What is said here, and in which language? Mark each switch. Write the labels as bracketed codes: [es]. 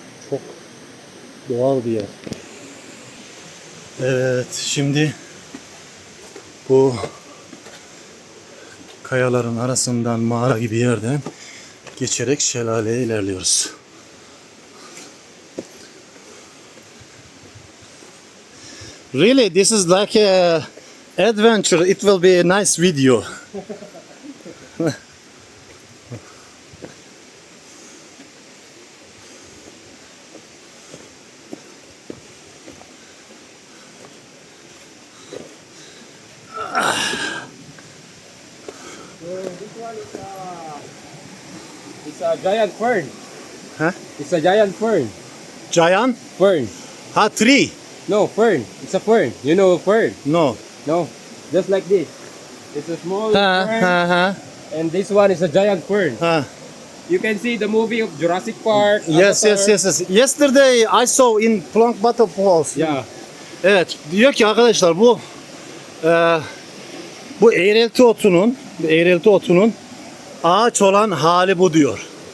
[tr] Çok doğal bir yer. Evet, şimdi bu kayaların arasından mağara gibi yerden geçerek şelaleye ilerliyoruz. [en] Really, this is like a adventure. It will be a nice video. It's a giant fern. Huh? It's a giant fern. Giant? Fern. Tree? No, fern. It's a fern. You know fern? No. No. Just like this. It's a small fern. And this one is a giant fern. You can see the movie of Jurassic Park. Yes, Avatar. yes. Yesterday I saw in Plonk Bottom Falls. Yeah. [tr] Evet, diyor ki arkadaşlar bu eğrelti otunun ağaç olan hali bu diyor.